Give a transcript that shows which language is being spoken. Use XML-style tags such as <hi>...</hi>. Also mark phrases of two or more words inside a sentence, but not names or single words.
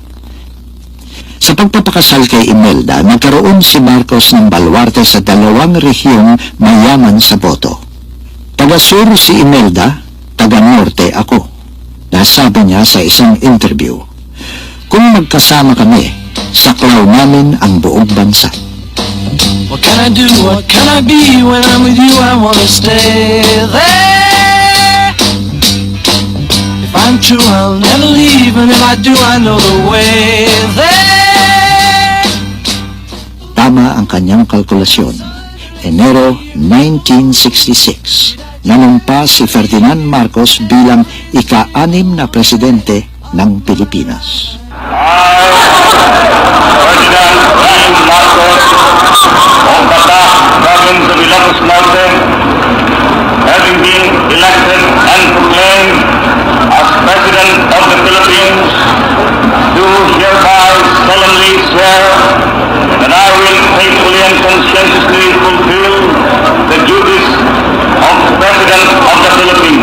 <tl>Sa pagpapakasal kay Imelda, nagkaroon si Marcos ng baluarte sa 2 rehiyong mayaman sa boto. Taga-sur si Imelda, taga-norte ako. Nasabi niya sa isang interview, "Kung magkasama kami, saklaw namin ang buong bansa."</tl> <en>What can I do? What can I be? When I'm with you, I wanna stay there. If I'm true, I'll never leave, and if I do, I know the way there.</en> <tl>Tama ang kanyang kalkulasyon. Enero 1966, nanumpa si Ferdinand Marcos bilang ika-6 na presidente ng Pilipinas.</tl> <en>Ferdinand Marcos, of Bata, province of Ilocos Norte, having been elected and proclaimed as President of the Philippines, do hereby solemnly swear that I will faithfully and conscientiously fulfill the duties of President of the Philippines.</en>